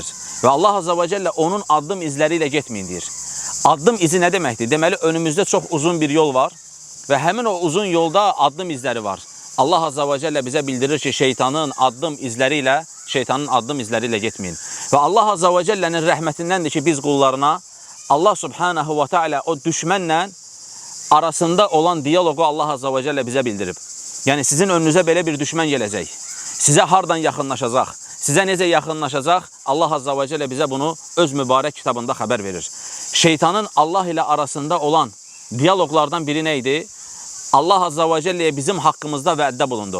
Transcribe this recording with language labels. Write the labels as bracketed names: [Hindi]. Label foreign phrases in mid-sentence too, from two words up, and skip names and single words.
[Azerbaijani] Və [Arabic] الله عز وجل [Azerbaijani] onun addım izləri ilə getməyin deyir. Addım izi nə deməkdir? Deməli, önümüzdə çox uzun bir yol var və həmin o uzun yolda addım izləri var. [Arabic] الله عز وجل [Azerbaijani] bizə bildirir ki, şeytanın addım izləri ilə getməyin. Və Allah Azze ve Celle'nin rəhmətindəndir ki, biz qullarına [Arabic] الله سبحانه وتعالى [Azerbaijani] o düşmənlə arasında olan diyalogu [Arabic] الله عز وجل [Azerbaijani] bizə bildirib. Yəni, sizin önünüzə belə bir düşmən gələcək. Sizə hardan yaxınlaşacaq? Sizə necə yaxınlaşacaq? [Arabic] الله عز وجل [Azerbaijani] bizə bunu öz mübarək kitabında xəbər verir. Şeytanın Allah ilə arasında olan diyaloglardan biri nə idi? [Arabic] الله عز وجل'ye [Azerbaijani] bizim haqqımızda vəddə bulundu.